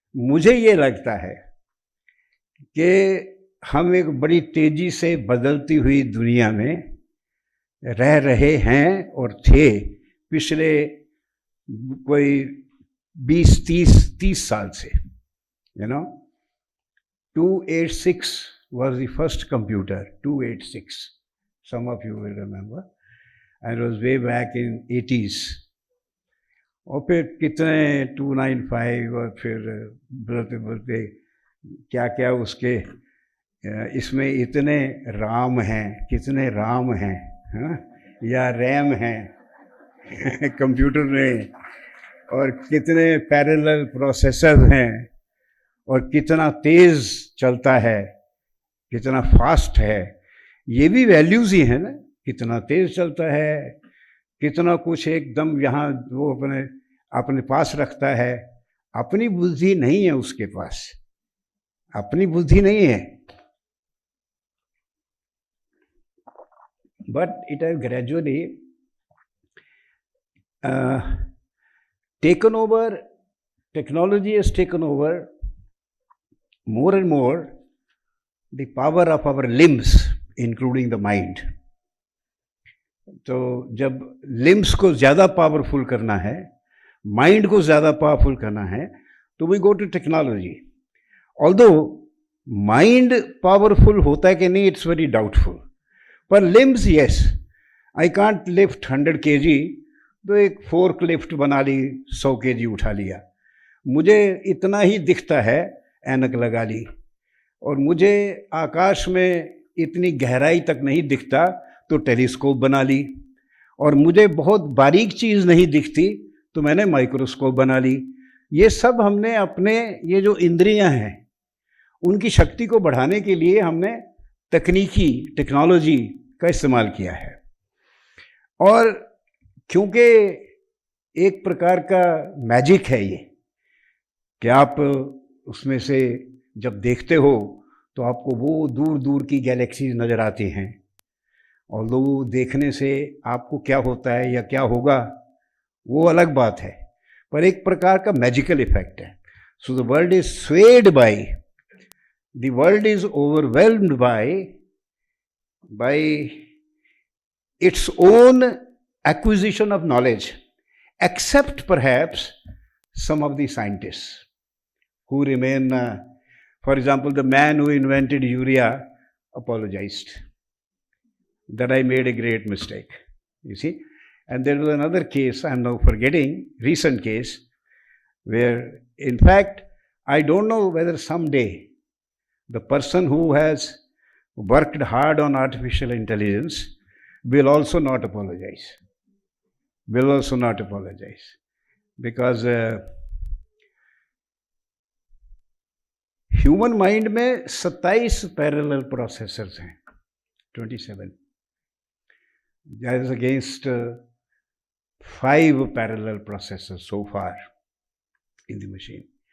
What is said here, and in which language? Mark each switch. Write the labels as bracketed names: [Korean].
[Hindi] मुझे ये लगता है कि हम एक बड़ी तेजी से बदलती हुई दुनिया में रह रहे हैं और थे पिछले कोई 20-30 साल से. [English] You know, 286 was the first computer, 286. Some of you will remember. And it was way back in 80s. [Hindi] और फिर कितने 295 और फिर बढ़ते क्या क्या उसके इसमें इतने राम हैं, कितने राम हैं, हाँ? या रैम हैं कंप्यूटर में, और कितने पैरेलल प्रोसेसर हैं, और कितना तेज़ चलता है, कितना फास्ट है. ये भी वैल्यूज़ ही हैं ना, कितना तेज़ चलता है, कितना कुछ एकदम यहाँ वो अपने पास रखता है. अपनी बुद्धि नहीं है उसके पास, अपनी बुद्धि नहीं है. [English] But it has gradually taken over, technology has taken over more and more the power of our limbs, including the mind. [Hindi] तो जब लिम्स को ज़्यादा पावरफुल करना है, माइंड को ज़्यादा पावरफुल करना है, तो [English] We go to technology. Although mind powerful [Hindi] होता है कि नहीं, [English] it's very doubtful. पर limbs, yes. I can't lift 100 kg, [Hindi] तो एक फोर्क लिफ्ट बना ली, 100 kg उठा लिया. मुझे इतना ही दिखता है, ऐनक लगा ली. और मुझे आकाश में इतनी गहराई तक नहीं दिखता, तो टेलीस्कोप बना ली. और मुझे बहुत बारीक चीज़ नहीं दिखती, तो मैंने माइक्रोस्कोप बना ली. ये सब हमने अपने ये जो इंद्रियां हैं उनकी शक्ति को बढ़ाने के लिए हमने टेक्नोलॉजी का इस्तेमाल किया है. और क्योंकि एक प्रकार का मैजिक है ये कि आप उसमें से जब देखते हो तो आपको वो दूर दूर की गैलेक्सीज नज़र आती हैं, और वो देखने से आपको क्या होता है या क्या होगा वो अलग बात है, पर एक प्रकार का मैजिकल इफेक्ट है. [English] So the world is swayed by, the world is overwhelmed by its own acquisition of knowledge, except perhaps some of the scientists who remain, for example, the man who invented urea apologized that I made a great mistake, you see. And there was another case, I am now forgetting, recent case, where in fact I don't know whether someday the person who has worked hard on artificial intelligence will also not apologize. Because [Hindi] human mind में 27 parallel processors हैं, [English] 27, that is against 5 parallel processors so far in the machine.